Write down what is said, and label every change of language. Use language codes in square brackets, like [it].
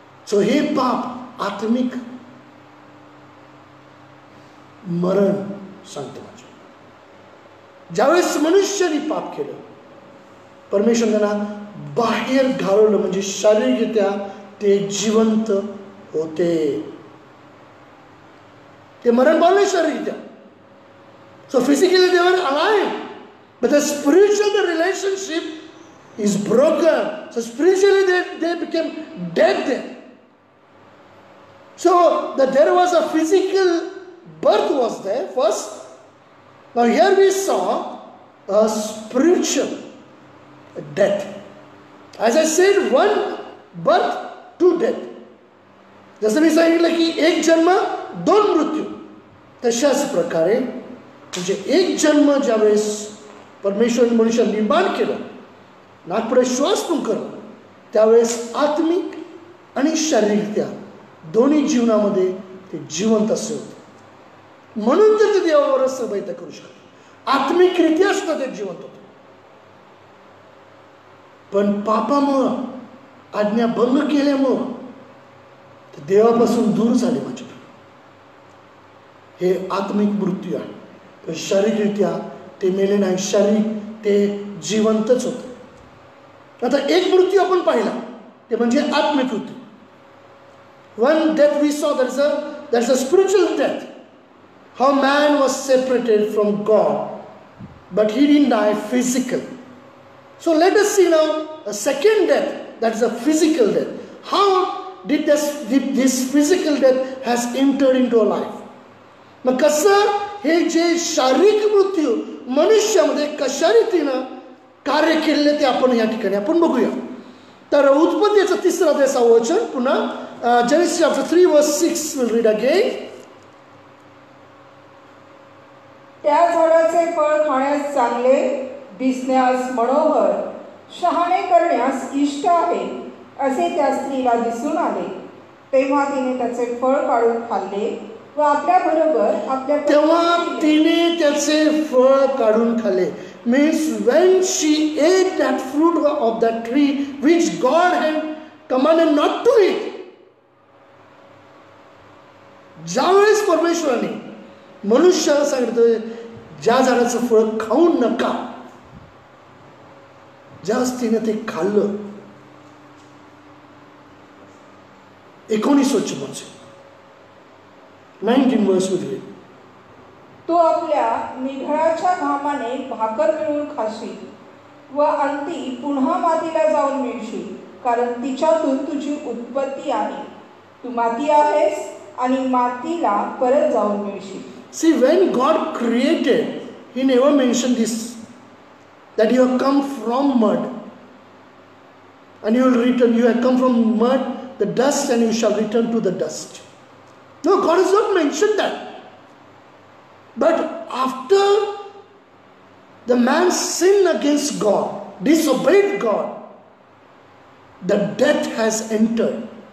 [mr] So हे पाप आत्मिक मरण सांगतो. माझे ज्यावेळेस मनुष्याने पाप केलं, परमेश्वर त्यांना बाहेर घालवलं, म्हणजे शारीरिकरित्या ते जिवंत होते. ते मरण पावले शारीरिकरित्या. [en] So physically they were alive, but the spiritual the relationship is broken. So spiritually they became dead there. So that there was a physical birth was there first. Now here we saw a spiritual death. As I said, one birth, two death. [mr] जसं मी सांगितलं की एक जन्म दोन मृत्यू, तशाच प्रकारे म्हणजे एक जन्म ज्यावेळेस परमेश्वर मनुष्य निर्माण केलं, नागपुढे श्वास करलं, त्यावेळेस आत्मिक आणि शारीरिकरित्या दोन्ही जीवनामध्ये ते जिवंत असे होते. म्हणून तर ते देवाबरोबर सहभागिता करू शकतात. आत्मिकरित्या सुद्धा ते जिवंत होते. पण पापामुळं, आज्ञाभंग केल्यामुळं ते देवापासून दूर झाले. माझे हे आत्मिक मृत्यू आहे. पण शारीरिकरित्या ते मेले नाही, शारीरिक ते जिवंतच होते. आता एक मृत्यू आपण पाहिला, ते म्हणजे आत्मिक मृत्यू. [en] One death we saw, that's a spiritual death. How man was separated from God, but he didn't die physical. So let us see now a second death, that is a physical death. How did this physical death has entered into our life? [mr] मग कसं हे जे शारीरिक मृत्यू मनुष्यामध्ये कशा रीतीनं कार्य केलेले ते आपण या ठिकाणी आपण बघूया. तर उत्पत्तीचं 3 अध्याय वचन पुन्हा, [en] Genesis chapter 3 verse 6 we'll read again. [mr] त्या झाडाचे फळ खाण्यास चांगले, दिसण्यास मनोहर, शहाणे करण्यास इष्ट आहे असे त्या स्त्रीला दिसून आले. तेव्हा तिने त्याचे फळ काढून खाल्ले व आपल्या बरोबर तेव्हा तिने त्याचे फळ काढून खाल्ले. [en] Means when she ate that fruit of that tree which God had commanded not to eat. [mr] ज्यावेळेस परमेश्वराने मनुष्याला सांगितलं ज्या झाडाचं फळ खाऊ नका, ज्यावेळेस तिने ते खाल्लं, 19 वचन [en] 19 verse [mr] मध्ये, तू आपल्या निधळाच्या घामाने भाकर मिळवून खाशील व अंती पुन्हा मातीला जाऊन मिळशील, कारण तिच्यातून तुझी उत्पत्ती आहे. तू माती आहेस आणि मातीला परत जाऊन मिळशील. [en] See, when God created, He never mentioned this, that you have come from mud and you will return. You have come from mud, the dust, and you shall return to the dust. No, God has not mentioned that. But after the man sinned against God, disobeyed God, the death has entered.